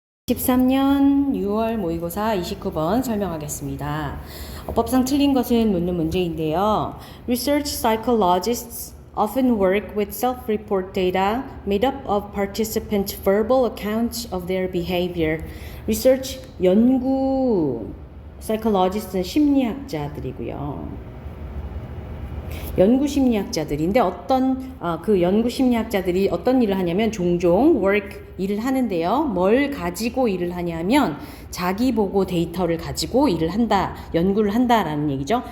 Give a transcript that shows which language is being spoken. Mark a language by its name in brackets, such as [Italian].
[Korean] 13년 6월 모의고사 29번 설명하겠습니다. 법상 틀린 것은 묻는 문제인데요. [English] Research psychologists often work with self-report data made up of participants' verbal accounts of their behavior. [Korean] Research 연구 psychologist는 심리학자들이고요. 연구 심리학자들인데 그 연구 심리학자들이 어떤 일을 하냐면 종종 work 일을 하는데요. 뭘 가지고 일을 하냐면 자기 보고 데이터를 가지고 일을 한다, 연구를 한다라는 얘기죠.